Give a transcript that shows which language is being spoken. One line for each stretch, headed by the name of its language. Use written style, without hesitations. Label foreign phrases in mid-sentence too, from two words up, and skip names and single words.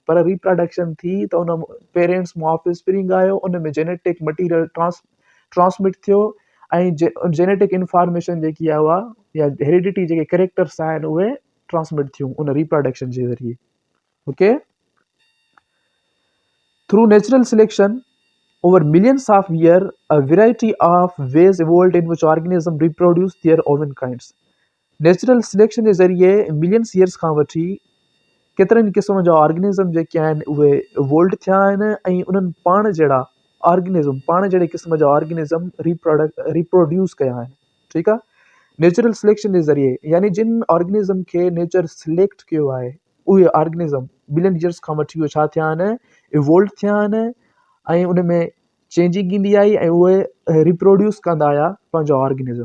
Sindhi: पर रिप्रोडक्शन थी त उन पेरेंट्स मां ऑफ स्प्रिंग आयो, उन में
English: genetic material
Sindhi: ट्रांसमिट थियो ऐं
English: genetic information
Sindhi: जेकी आहे उहा या हेरिडिटी जेके कैरेक्टर्स आहिनि उहे ट्रांसमिट थियूं उन रिप्रोडक्शन जे ज़रिए।
English: Okay, through natural selection over millions of years, a variety of ways evolved in which organisms reproduce their own kinds. Natural selection
Sindhi: जे ज़रिए
English: millions years
Sindhi: खां वठी केतिरनि क़िस्म जा ऑर्गेनिज़म जेके आहिनि उहे इवोल्व थिया आहिनि ऐं उन्हनि पाण जहिड़े क़िस्म जा ऑर्गेनिज़म रिप्रोड्यूस कया आहिनि। ठीकु आहे,
English: natural selection
Sindhi: जे ज़रिए यानी जिन ऑर्गेनिज़म खे नेचर सिलेक्ट कयो आहे उहे ऑर्गेनिज़म
English: billion years
Sindhi: खां वठी उहे छा थिया आहिनि, इवोल्व थिया आहिनि ऐं उन में चेंजिंग ईंदी आई ऐं उहे रिप्रोड्यूस कंदा आया पंहिंजो ऑर्गेनिज़म।